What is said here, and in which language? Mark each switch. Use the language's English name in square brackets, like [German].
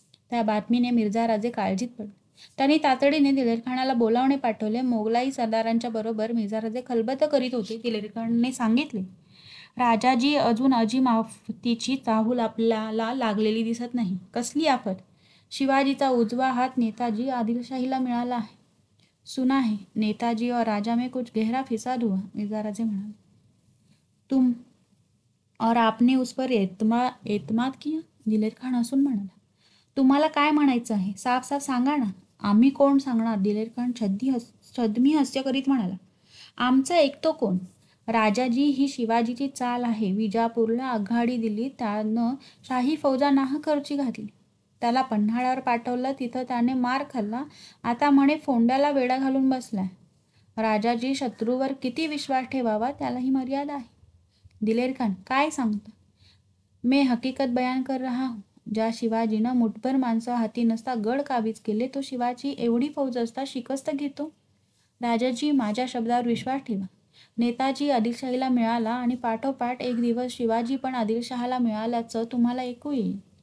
[Marathi] त्या बातमीने मिर्झा राजे काळजीत पडले. त्यांनी तातडीने दिलेरखानाला बोलावणे पाठवले. मोगलाई सरदारांच्या बरोबर मिर्झा राजे खलबत करीत होते. दिलेरखानने सांगितले, राजाजी, अजून अजीमाफतीची चाहूल आपल्याला लागलेली दिसत नाही. कसली आफत? शिवाजीचा उजवा हात नेताजी आदिलशाहीला मिळाला आहे. [Hindi] सुना है, नेताजी और राजा में कुछ गहरा फिसाद हुआ, [Marathi] मिर्झा राजे म्हणाले. [Hindi] तुम और आपने उस पर एतमाद किया? [Marathi] दिलेर खान हसून म्हणाला. तुम्हाला काय म्हणायचं आहे? साफ साफ सांगा ना. आम्ही कोण सांगणार? दिलेर खान छद्मी हास्य करीत म्हणाला. आमचा ऐकतो कोण? राजाजी, ही शिवाजीची चाल आहे. विजापूरला आघाडी दिली. त्यानं शाही फौजा नाहखर्ची घातली. त्याला पन्हाळ्यावर पाठवलं. तिथं त्याने मार खाल्ला. आता म्हणे फोंड्याला वेढा घालून बसलाय. राजाजी, शत्रूवर किती विश्वास ठेवावा त्यालाही मर्यादा आहे. दिलेर खान, काय सांगता? [Hindi] मैं हकीकत बयान कर रहा हूं. [Marathi] ज्या शिवाजीनं मुठभर माणसं हाती नसता गड काबीज केले, तो शिवाजी एवढी फौज असता शिकस्त घेतो? राजाजी, माझ्या शब्दावर विश्वास ठेवा. नेताजी आदिलशाहीला मिळाला आणि पाठोपाठ एक दिवस शिवाजी पण आदिलशहाला मिळाल्याचं तुम्हाला ऐकू येईल.